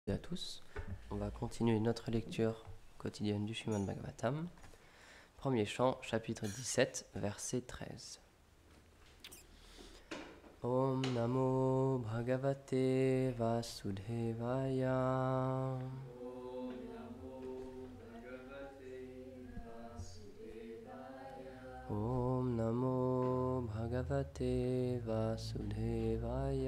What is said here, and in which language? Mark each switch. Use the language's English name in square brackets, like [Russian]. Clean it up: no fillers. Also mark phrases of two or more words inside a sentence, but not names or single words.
[French] À tous, on va continuer notre lecture quotidienne du Srimad Bhagavatam. Premier chant, chapitre 17, verset 13. [Sanskrit] Om Namo Bhagavate Vasudevaya. Om Namo Bhagavate Vasudevaya. Om Namo Bhagavate Vasudevaya.